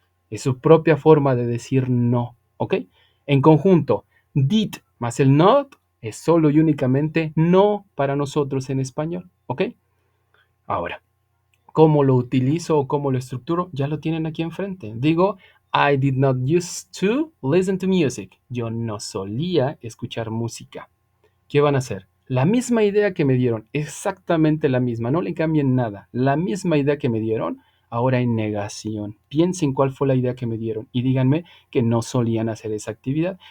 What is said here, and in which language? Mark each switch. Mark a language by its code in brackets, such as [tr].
[es] Es su propia forma de decir no, ¿ok? En conjunto, did más el not es solo y únicamente no para nosotros en español, ¿ok? Ahora, ¿cómo lo utilizo o cómo lo estructuro? Ya lo tienen aquí enfrente. [en] Digo, I did not used to listen to music. [es] Yo no solía escuchar música. ¿Qué van a hacer? La misma idea que me dieron, exactamente la misma, no le cambien nada. La misma idea que me dieron, ahora en negación. Piensen cuál fue la idea que me dieron y díganme que no solían hacer esa actividad.